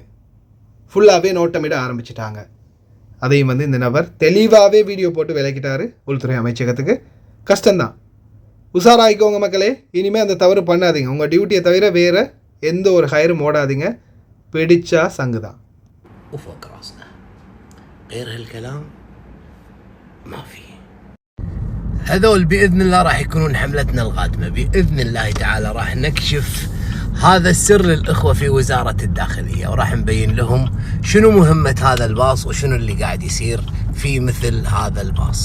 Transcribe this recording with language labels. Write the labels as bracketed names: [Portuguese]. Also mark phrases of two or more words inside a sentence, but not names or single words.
[Tamil] ஃபுல்லாகவே நோட்டமிட ஆரம்பிச்சிட்டாங்க. அதையும் வந்து இந்த நபர் தெளிவாகவே வீடியோ போட்டு விளக்கிட்டாரு உள்துறை அமைச்சகத்துக்கு. கஷ்டம்தான், உஷாராயிக்கோங்க மக்களே. இனிமேல் அந்த தவறு பண்ணாதீங்க. உங்கள் டியூட்டியை தவிர வேறு எந்த ஒரு ஹயரும் ஓடாதீங்க. பிடிச்சா சங்கு தான். [Arabic] وفوق راسنا غير هالكلام ما في. هذول بإذن الله راح يكونون حملتنا القادمة. بإذن الله تعالى راح نكشف هذا السر للإخوة في وزارة الداخلية، وراح نبين لهم شنو مهمة هذا الباص وشنو اللي قاعد يصير في مثل هذا الباص.